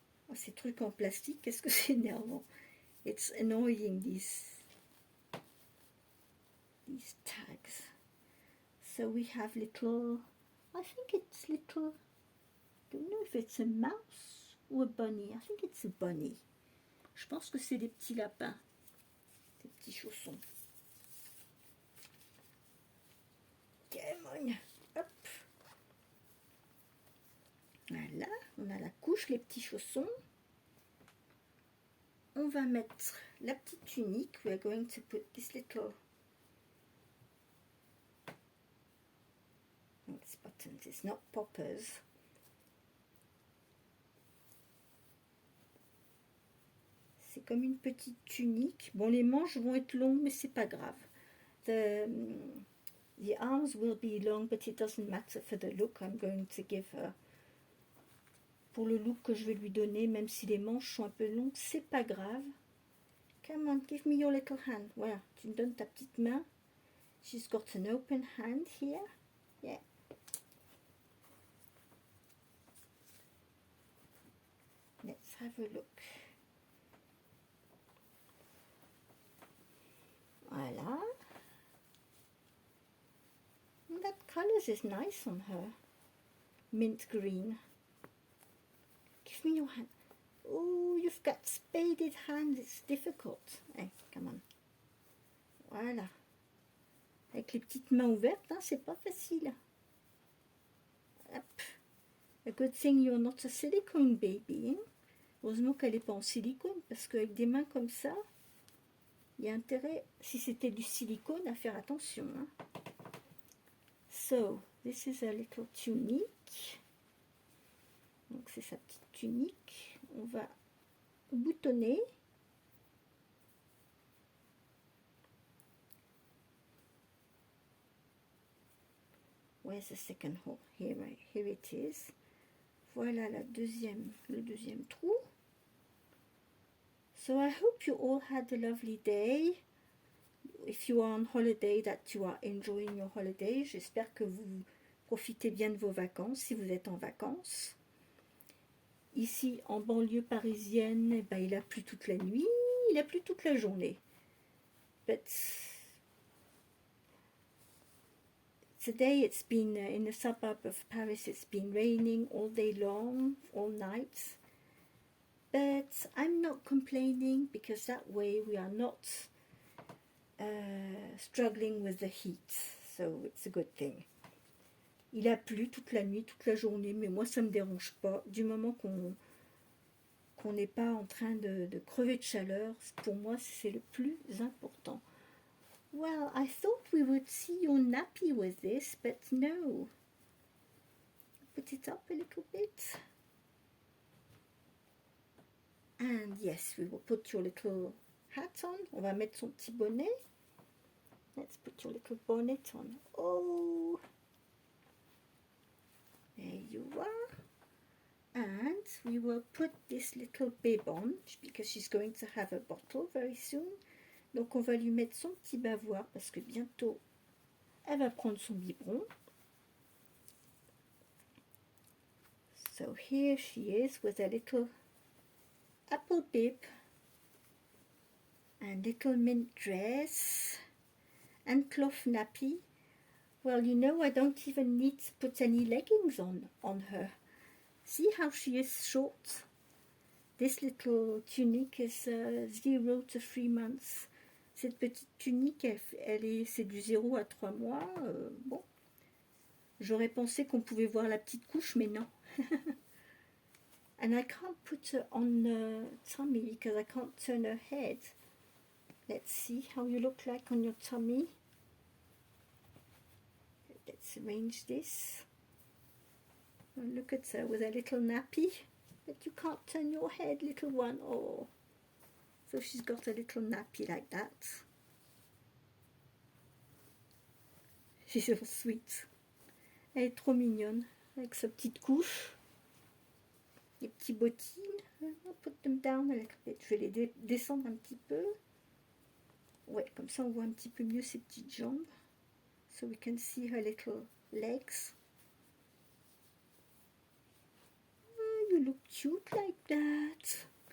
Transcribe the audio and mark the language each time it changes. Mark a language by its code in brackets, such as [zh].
[fr] Oh, ces trucs en plastique, qu'est-ce que c'est énervant. [en] It's annoying, these tags. So we have little, I think it's little, I don't know if it's a mouse or a bunny. I think it's a bunny. [fr] Je pense que c'est des petits lapins, des petits chaussons. [en] Come on, hop. [fr] Voilà, on a la couche, les petits chaussons. On va mettre la petite tunique. [en] We are going to put this little... It's buttons, it's not poppers. [fr] C'est comme une petite tunique. Bon, les manches vont être longues, mais c'est pas grave. [en] The arms will be long, but it doesn't matter for the look I'm going to give her. [fr] Pour le look que je vais lui donner, même si les manches sont un peu longues, c'est pas grave. [en] Come on, give me your little hand. [fr] Voilà, tu me donnes ta petite main. [en] She's got an open hand here. Yeah. Let's have a look. [fr] Voilà. [en] And that colours is nice on her. Mint green. Give me your hand. Oh, you've got spaded hands. It's difficult. Hey, come on. Voilà. [fr] Avec les petites mains ouvertes, hein, c'est pas facile. Hop. [en] A good thing you're not a silicone baby. Hein? [fr] Heureusement qu'elle n'est pas en silicone, parce qu'avec des mains comme ça, il y a intérêt, si c'était du silicone, à faire attention. Hein? [en] So, this is a little tunique. [fr] Donc c'est sa petite tunique. On va boutonner. [en] Where's the second hole? Here, right, here it is. [fr] Voilà le deuxième trou. [en] So I hope you all had a lovely day. If you are on holiday, that you are enjoying your holiday. [fr] J'espère que vous profitez bien de vos vacances si vous êtes en vacances. Ici, en banlieue parisienne, eh ben, il a plu toute la nuit, il a plu toute la journée. [en] But today it's been in the suburb of Paris, it's been raining all day long, all night. But I'm not complaining because that way we are not struggling with the heat. So it's a good thing. [fr] Il a plu toute la nuit, toute la journée, mais moi ça ne me dérange pas. Du moment qu'on n'est pas en train de crever de chaleur, pour moi c'est le plus important. [en] Well, I thought we would see your nappy with this, but no. Put it up a little bit. And yes, we will put your little hat on. [fr] On va mettre son petit bonnet. [en] Let's put your little bonnet on. Oh, there you are. And we will put this little bib on because she's going to have a bottle very soon. [fr] Donc on va lui mettre son petit bavoir parce que bientôt elle va prendre son biberon. [en] So here she is with a little apple bib and little mint dress and cloth nappy. Well, you know, I don't even need to put any leggings on her. See how she is short? This little tunic is 0 to 3 months. [fr] Cette petite tunique, c'est du 0 à 3 mois. Bon, j'aurais pensé qu'on pouvait voir la petite couche, mais non. [en] And I can't put her on tummy because I can't turn her head. Let's see how you look like on your tummy. Let's arrange this. And look at her with a little nappy. But you can't turn your head, little one. Oh. So she's got a little nappy like that. She's so sweet. [fr] Elle est trop mignonne avec sa petite couche. Les petits bottines. [en] I'll put them down a little bit. [fr] Je vais les descendre un petit peu. Ouais, comme ça on voit un petit peu mieux ses petites jambes. [en] So we can see her little legs. Oh, you look cute like that.